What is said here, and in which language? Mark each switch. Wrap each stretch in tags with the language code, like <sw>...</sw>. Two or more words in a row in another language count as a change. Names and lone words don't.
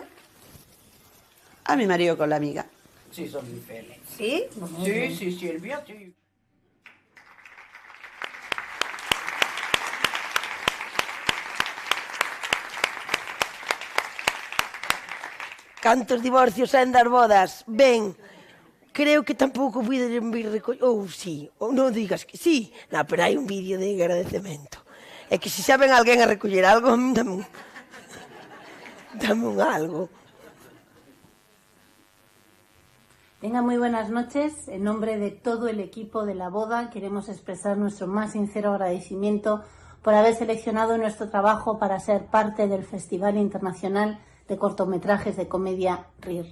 <es>A mi marido con la amiga. Sí, son muy felices. ¿Sí? Sí, el mío, sí.</es> <gl>Cantos divorcios en das bodas. Ben, creo que tampouco puiden vir recoller... Ou sí, ou non digas que sí. Non, pero hai un vídeo de agradecemento. É que se xa ven alguén a recoller algo, dame un algo.</gl> <es>Venga, muy buenas noches. En nombre de todo el equipo de la boda queremos expresar nuestro más sincero agradecimiento por haber seleccionado nuestro trabajo para ser parte del Festival Internacional de Cortometrajes de Comedia RIR.</es>